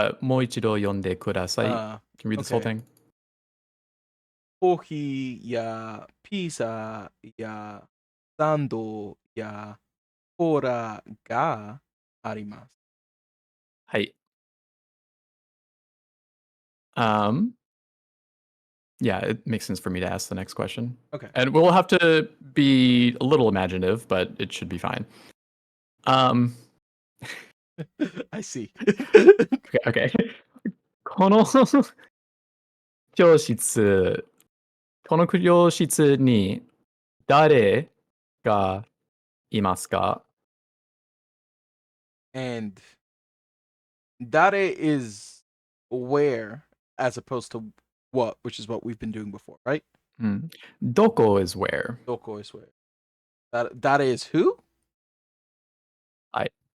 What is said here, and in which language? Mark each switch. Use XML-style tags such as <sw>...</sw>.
<ja>もう一度読んでください. Uh,</ja> <en>Can you read this whole okay. thing?</en> <ja>コーヒーやピザやサンドやコーラがあります。はい。</ja> <en>Um, yeah, it makes sense for me to ask the next question. Okay. And we'll have to be a little imaginative, but it should be fine. I see. Okay.</en> <ja>この教室、この教室に誰がいますか?</ja> <en>And dare is where as opposed to what, which is what we've been doing before, right? うん。どこ is where. Doko is where. Dare is who?</en> <ja>はい。</ja>